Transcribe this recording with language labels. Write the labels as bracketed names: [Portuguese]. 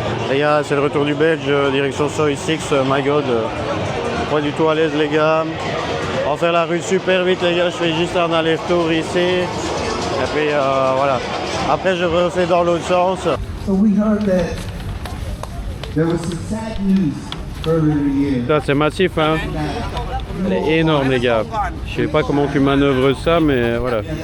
[French] Les gars, c'est le retour du Belge, direction Soi 6, [English] my god. [French] Pas du tout à l'aise les gars. On va faire la rue super vite les gars, je fais juste un aller-retour ici. Et puis voilà. Après je refais dans l'autre sens. [English] So we heard that there was some sad news earlier in the year. [French] Ça, c'est massif, hein. Elle est énorme, les gars. Je sais pas comment tu manœuvres ça, mais voilà.